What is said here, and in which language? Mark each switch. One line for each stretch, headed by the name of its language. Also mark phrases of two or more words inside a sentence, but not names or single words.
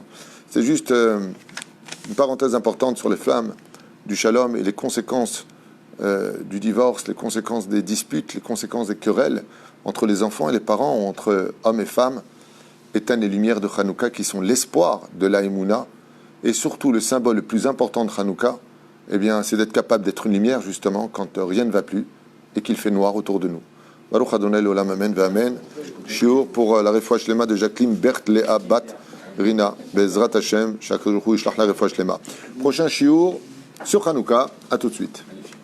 French: C'est juste une parenthèse importante sur les flammes du Shalom et les conséquences du divorce, les conséquences des disputes, les conséquences des querelles entre les enfants et les parents, ou entre hommes et femmes, éteignent les lumières de Hanouka qui sont l'espoir de la Emouna, et surtout le symbole le plus important de Hanouka, eh bien, c'est d'être capable d'être une lumière justement quand rien ne va plus et qu'il fait noir autour de nous.
Hebrew: ברוך ה' לעולם אמן ואמן.
French: Shiur pour la
Hebrew: רפואה שלמה
French: de Jacqueline Berthe Léa Bat Rina
Hebrew: בעזרת השם.
French: Chaque jour,
Hebrew: ישלח לה רפואה שלמה.
French: Prochain shiur sur Hanouka. À tout de suite.